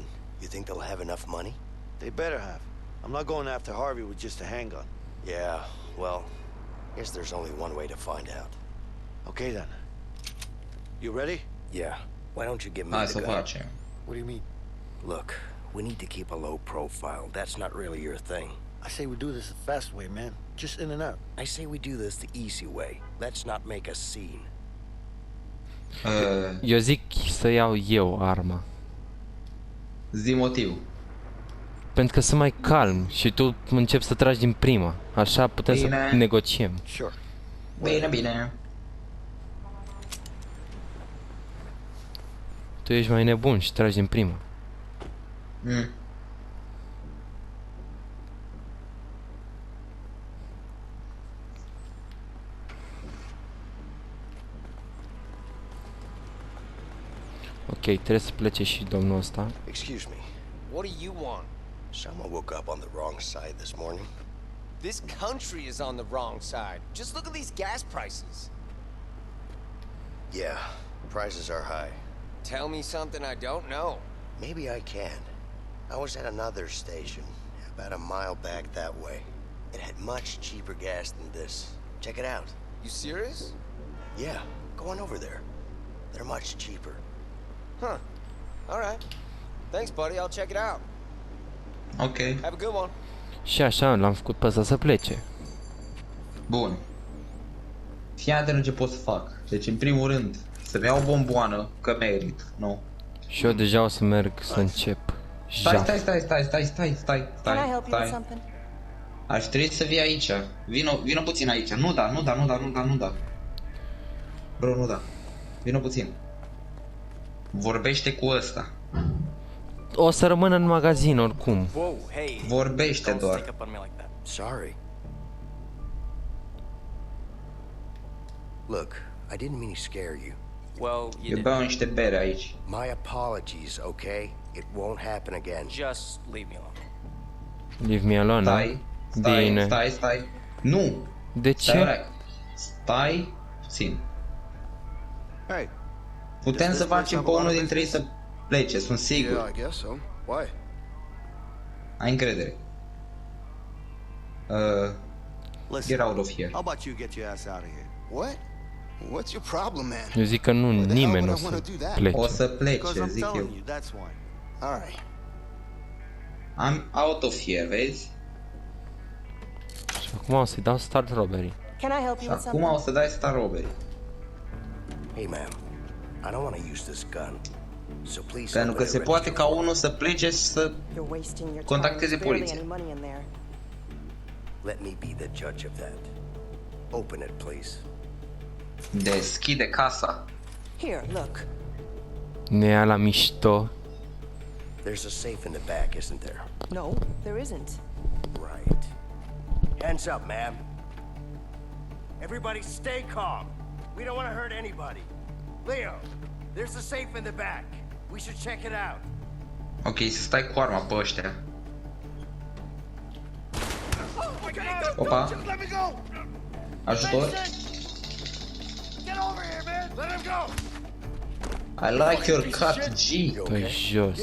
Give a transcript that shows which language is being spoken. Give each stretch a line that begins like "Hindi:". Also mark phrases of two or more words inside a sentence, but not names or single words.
English: You think they'll have enough money? They better have. I'm not going after Harvey with just a handgun. Yeah, well, guess there's only one way to find out. Okay then. You ready? Yeah. Why don't you give me
Romanian: Hai
English: the
Romanian: să
English: gun?
Romanian: facem.
English: What do you mean? Look, we need to keep a low profile. That's not really your thing. I say we do this the fast way, man. Just in and out. I say we do this the easy way. Let's not make a scene.
Romanian: Eu zic să iau eu arma. Zi motiv. Pentru că sunt mai calm și tu începi să tragi din prima. Așa putem Bine. să negociem. Sure. Bine. Tu ești mai nebun și tragi din prima. Mm. Ok, trebuie să plece și domnul ăsta.
English: Excuse me. What do you want? Someone woke up on the wrong side this morning. This country is on the wrong side. Just look at these gas prices. Yeah, prices are high. Tell me something I don't know. Maybe I can. I was at another station, about a mile back that way. It had much cheaper gas than this. Check it out. You serious? Yeah, go on over there. They're much cheaper. Huh. All right. Thanks, buddy. I'll check it out. Ok. Have a good one.
Romanian: Și așa l-am făcut pe ăsta să plece. Bun. Fii atent ce pot să fac. Deci, în primul rând, să-mi iau o bomboană, că merit, nu? Și eu deja o să merg să încep. Stai. Aș trebui să vii aici. Vino puțin aici. Nu da. Bro, nu da. Vino puțin. Vorbește cu ăsta. O să rămân în magazin oricum.
English: Whoa, hey.
Romanian: Vorbește
English: Don't
Romanian: doar.
English: stick up on me like that. Sorry. Look, I didn't mean to scare you. Well, you
Romanian: Eu
English: did.
Romanian: beau niște bere aici.
English: My apologies, okay? It won't happen again. Just leave me alone. Leave me alone,
Romanian: Bine. Stai. Nu! De Stai, ce? orac. Stai puțin.
English: Hey,
Romanian: Putem
English: Does
Romanian: să
English: this place
Romanian: facem
English: have
Romanian: pe
English: a lot
Romanian: unul
English: of
Romanian: dintre ei
English: business?
Romanian: plece, sunt sigur.
English: Yeah, I guess so. Why?
Romanian: Ai încredere.
English: Listen, Get out of here. how about you get your ass out of here? What? What's your problem, man?
Romanian: Eu zic că nu,
English: Why the hell
Romanian: nimeni nu o
English: would I wanna
Romanian: să
English: do that?
Romanian: plece. O să
English: Because
Romanian: plece,
English: I'm
Romanian: zic eu.
English: telling you, that's why. All right. I'm out of here,
Romanian: vezi? Și acum o să-i dau
English: start robbery. Can I help
Romanian: Și
English: you with
Romanian: acum
English: something?
Romanian: o să dai
English: star robbery. Hey, ma'am. I don't want to use this gun. So please
Romanian: Pentru că
English: don't let
Romanian: se
English: it
Romanian: poate
English: register
Romanian: ca
English: for
Romanian: unul să plece și să
English: You're wasting your time.
Romanian: contacteze
English: There's barely
Romanian: poliția.
English: any money in there. Let me be the judge of that. Open it, please.
Romanian: Deschide casa.
English: Here, look.
Romanian: Ne ia la mișto.
English: There's a safe in the back, isn't there? No, there isn't. Right. Hands up, ma'am. Everybody stay calm. We don't want to hurt anybody. Leo, there's a safe in the back. We should check it out.
Romanian: Ok, să stai cu arma pe ăștia. Opa. Ajutor.
English: I like your cut, G.
Romanian: Dă-i jos.